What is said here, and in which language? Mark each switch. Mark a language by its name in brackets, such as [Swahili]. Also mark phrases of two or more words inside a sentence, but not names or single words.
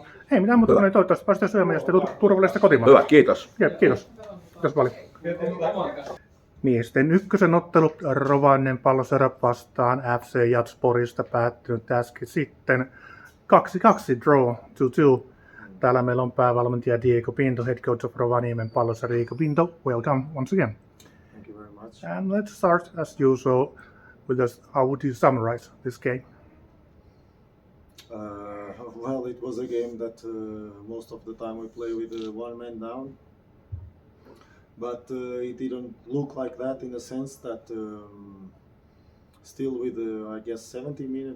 [Finnish] Ei mitään muuta, niin toivottavasti päästään syömään ja sitten turvallista kotimaata. Hyvä, kiitos. Kiitos. Kiitos paljon. Miesten Ykkösen ottelu Rovaniemen Palloseura vastaan FC Jazz Porista päättynyt äsken sitten 2-2 draw 2-2. Täällä meillä on päävalmentaja Diogo Pinto, [English] head coach of Rovaniemen Palloseura. Diogo Pinto, welcome once again. Thank you very much. And let's start as usual with this. How would you summarize this game? Well, it was a game that most of the time we play with 1 man down, but it didn't look like that in the sense that still with I guess 70 minutes,